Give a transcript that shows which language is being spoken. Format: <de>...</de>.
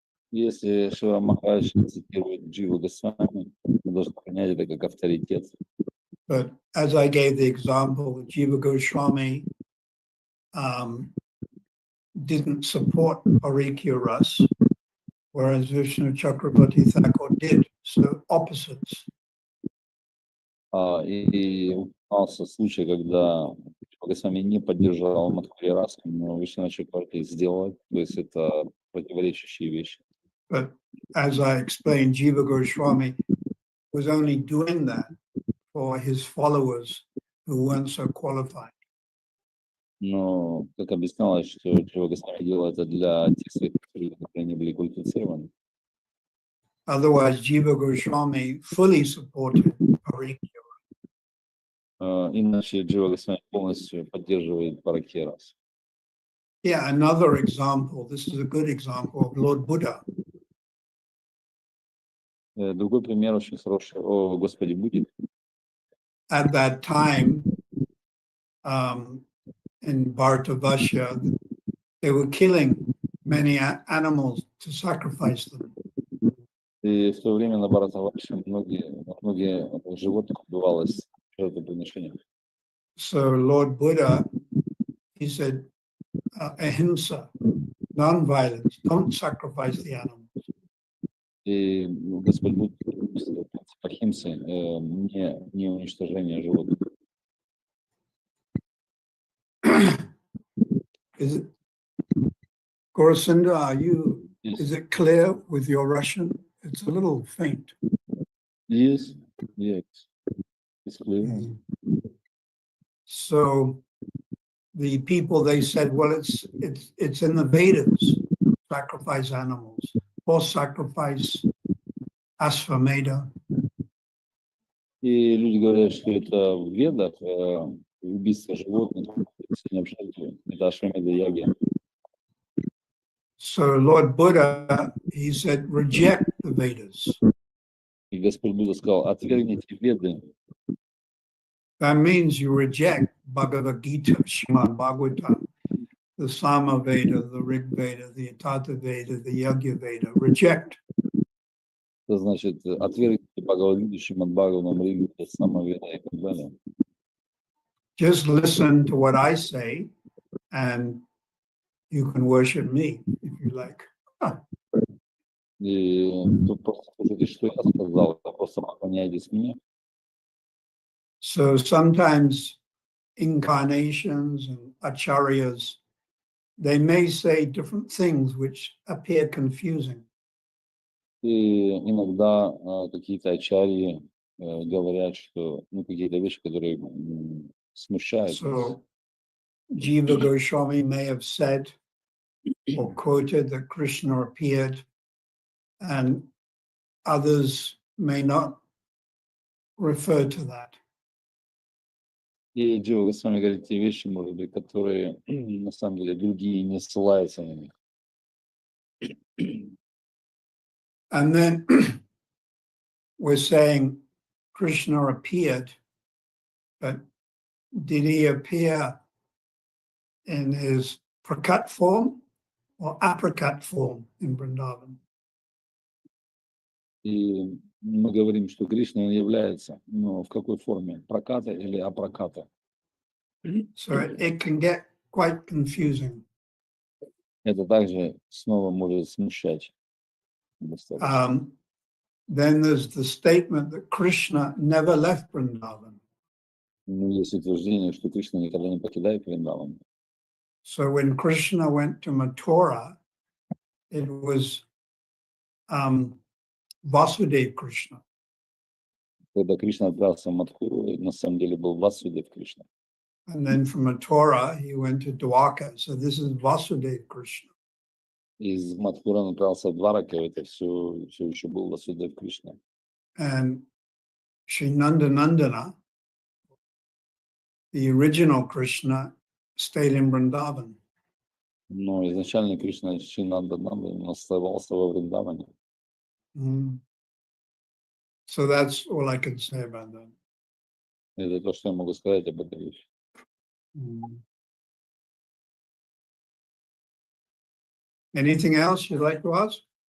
<ru>Если Шива Махарадж цитирует Дживу Госвами, мы должны принять это как авторитет.</ru> <en>But as I gave the example, Jiva Goswami didn't support Parikya Ras, whereas Vishnu Chakrabarti Thakur did. So opposites.</en> <ru>И упоминался случай, когда Джива Госвами не поддержал Мадхури Расу, но Вишну Чакраварти сделал, то есть это противоречащие вещи.</ru> <en>But as I explained, Jiva Goswami was only doing that for his followers who weren't so qualified.</en> <ru>Но, как объяснялось, что Джива Госвами делал это для тех своих, которые не были квалифицированы.</ru> <en>Otherwise, Jiva Goswami fully supported Parikya.</en> <ru>Иначе Джива Госвами полностью поддерживает Паракия Расу.</ru> <en>Yeah, another example, this is a good example of Lord Buddha.</en> <ru>Другой пример очень хороший о Господе Будде.</ru> <en>At that time, in Bharatavarsha, they were killing many animals to sacrifice them.</en> <ru>И в то время на Бхаратаварше многие животных убивалось в жертвоприношениях.</ru> <en>So Lord Buddha, he said, ahimsa, non-violence, don't sacrifice the animals.</en> <ru>И Господь Будда принцип Ахимсы, не уничтожение животных.</ru> <en>Is it, Gaurasinda, is it clear with your Russian? It's a little faint. Yes, it's clear. So the people, they said, well, it's in the Vedas, sacrifice animals, or sacrifice Ashvamedha.</en> <ru>И люди говорят, что это в Ведах убийство животных, это Ашвамеда яги.</ru> <en>So Lord Buddha, he said, reject the Vedas.</en> <ru>И Господь Будда сказал, отвергните Веды.</ru> <en>That means you reject Bhagavad Gita, Srimad Bhagavatam, the Sama Veda, the Rig Veda, the Atata Veda, the Yagya Veda. Reject.</en> <ru>Это значит, отвергните Бхагавад-гиту, Шримад Бхагаватам, Ригу, Самаведа и так далее.</ru> <en>Just listen to what I say, and you can worship me if you like.</en> <ru>И тут просто слушайте, что я сказал, просто поклоняйтесь мне.</ru> <en>So sometimes incarnations and acharyas, they may say different things which appear confusing.</en> <ru>И иногда какие-то ачарьи говорят, что какие-то вещи, которые смущают.</ru> <en>So Jiva Goswami may have said or quoted that Krishna appeared, and others may not refer to that.</en> <ru>И Джива Госвами говорит те вещи, может быть, которые на самом деле другие не ссылаются на них.</ru> <en>And then we're saying Krishna appeared, but did he appear in his prakat form or aprakat form in Vrindavan?</en> <ru>И мы говорим, что Кришна он является, но в какой форме? Праката или апраката?</ru> <en>So it can get quite confusing.</en> <ru>Это также снова может смущать достаточно.</ru> <en>Then there's the statement that Krishna never left Vrindavan.</en> <ru>Ну, есть утверждение, что Кришна никогда не покидает Вриндаван.</ru> <en>So when Krishna went to Mathura, it was Vasudeva Krishna.</en> <ru>Когда Кришна отправился в Мадхуру, на самом деле был Васудев Кришна.</ru> <en>And then from Mathura, he went to Dwarka. So this is Vasudeva Krishna.</en> <ru>Из Мадхура он отправился в Двараку, это все еще был Васудев Кришна.</ru> <en>And Sri Nandanandana, the original Krishna, stayed in Vrindavan.</en> <ru>Но изначально Кришна Шинандананда оставался во Вриндаване.</ru> <en>So that's all I can say about that.</en> <ru>Это то, что я могу сказать об этой вещи.</ru> <en>Anything else you'd like to ask?</en>